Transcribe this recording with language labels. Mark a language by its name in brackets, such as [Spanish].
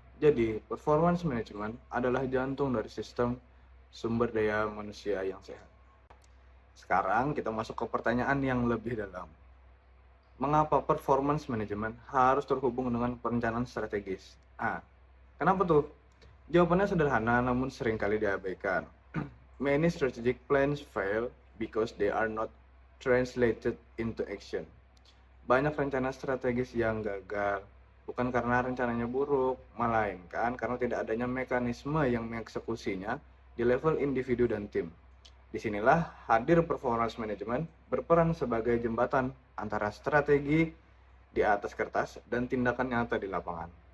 [Indonesian] Jadi, performance management adalah jantung dari sistem sumber daya manusia yang sehat. Sekarang kita masuk ke pertanyaan yang lebih dalam. Mengapa performance management harus terhubung dengan perencanaan strategis? Kenapa tuh? Jawabannya sederhana namun seringkali diabaikan. [English] Many strategic plans fail because they are not translated into action. [Indonesian] Banyak rencana strategis yang gagal, bukan karena rencananya buruk, melainkan karena tidak adanya mekanisme yang mengeksekusinya di level individu dan tim. Disinilah hadir performance management berperan sebagai jembatan antara strategi di atas kertas dan tindakan nyata di lapangan.